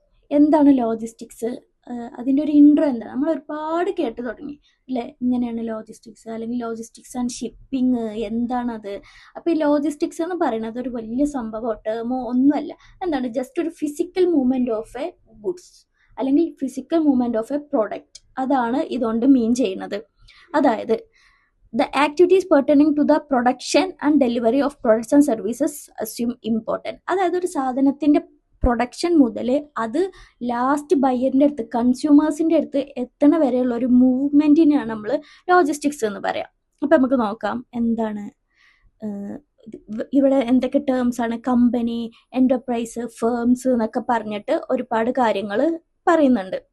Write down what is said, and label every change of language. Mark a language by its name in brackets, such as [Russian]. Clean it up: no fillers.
[Malayalam] എന്താണ് ലോജിസ്റ്റിക്സ്, അതിൻ്റെ ഒരു ഇൻട്രോ എന്താണ്, നമ്മൾ ഒരുപാട് കേട്ട് തുടങ്ങി അല്ലേ, ഇങ്ങനെയാണ് ലോജിസ്റ്റിക്സ്, അല്ലെങ്കിൽ ലോജിസ്റ്റിക്സ് ആൻഡ് ഷിപ്പിംഗ് എന്താണത്. അപ്പോൾ ഈ ലോജിസ്റ്റിക്സ് എന്ന് പറയുന്നത് ഒരു വലിയ സംഭവമോ ടേമോ ഒന്നുമല്ല. എന്താണ്, ജസ്റ്റ് ഒരു [English] physical movement of a goods [Malayalam] അല്ലെങ്കിൽ [English] physical movement of a product, [Malayalam] അതാണ് ഇതുകൊണ്ട് മീൻ ചെയ്യുന്നത്. [English] അതായത് the activities pertaining to the production and delivery of products and services assume important. [Malayalam] അതായത് ഒരു സാധനത്തിൻ്റെ പ്രൊഡക്ഷൻ മുതൽ അത് ലാസ്റ്റ് ബയ്യറിൻ്റെ അടുത്ത്, കൺസ്യൂമേഴ്സിൻ്റെ അടുത്ത് എത്തണ വരെയുള്ള ഒരു മൂവ്മെൻറ്റിനെയാണ് നമ്മൾ ലോജിസ്റ്റിക്സ് എന്ന് പറയാം. അപ്പം നമുക്ക് നോക്കാം എന്താണ് ഇവിടെ എന്തൊക്കെ ടേംസ് ആണ്. കമ്പനി, എൻ്റർപ്രൈസ്, ഫേംസ് എന്നൊക്കെ പറഞ്ഞിട്ട് ഒരുപാട് കാര്യങ്ങൾ പറയുന്നുണ്ട്.